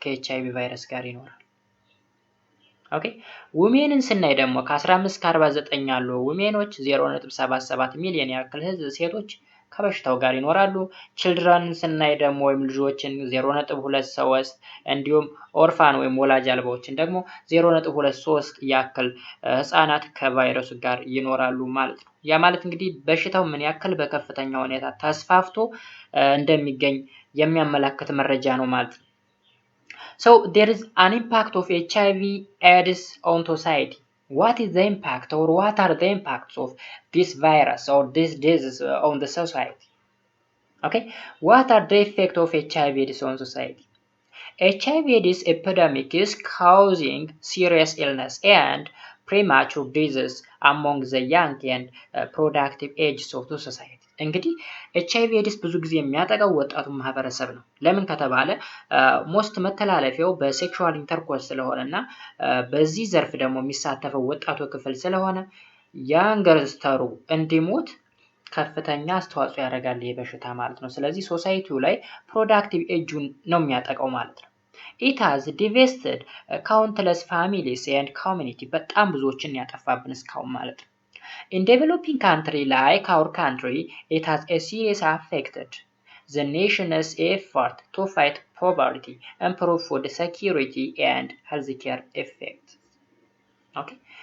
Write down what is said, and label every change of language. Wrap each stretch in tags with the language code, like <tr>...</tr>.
<am>ከኤችአይቪ ቫይረስ ጋር ይኖራል። ኦኬ ውሜንን ስናይ ደግሞ ከ15 እስከ 49 ያሉ ውሜኖች 0.77 ሚሊዮን ያክል ህዝብ ሴቶች ከበሽታው ጋር ይኖራሉ። ችልድረን ስናይ ደግሞ ወይም ልጆችን 0.23 እንዲሁም ኦርፋን ወይም ወላጅ አልባዎችን ደግሞ 0.23 ያክል ህፃናት ከቫይረሱ ጋር ይኖራሉ ማለት ነው። ያ ማለት እንግዲህ በሽታው ምን ያክል በከፍተኛ ሁኔታ ተስፋፍቶ እንደሚገኝ የሚያመለክት መረጃ ነው ማለት ነው።</am> <en>So there is an impact of HIV AIDS on society. What is the impact or what are the impacts of this virus or this disease on the society? Okay, what are the effects of HIV AIDS on society? HIV AIDS epidemic is causing serious illness and premature disease among the young and productive ages of the society.</en> <am>እንግዲህ ኤችአይቪ ኤድስ ብዙ ጊዜ የሚያጠቃው ወጣቱ ማህበረሰብ ነው። ለምን ከተባለ ሞስት መተላለፊያው በሴክሹዋል ኢንተርኮርስ ስለሆነና በዚህ ዘርፍ ደግሞ የሚሳተፈው ወጣቱ ክፍል ስለሆነ ያንገርስተሩ እንዲሞት ከፍተኛ አስተዋጽኦ ያደርጋል ይሄ በሽታ ማለት ነው።</am> <en>ስለዚህ ሶሳይቲው ላይ ፕሮዳክቲቭ ኤጁን ነው የሚያጠቃው ማለት ነው። It has devastated countless families and community</en> <am>በጣም ብዙዎችን ያጠፋብን እስካሁን ማለት ነው።</am> <en>In developing country like our country, it has a serious affected the nation's effort to fight poverty, improve food security and healthcare effects. Okay.</en>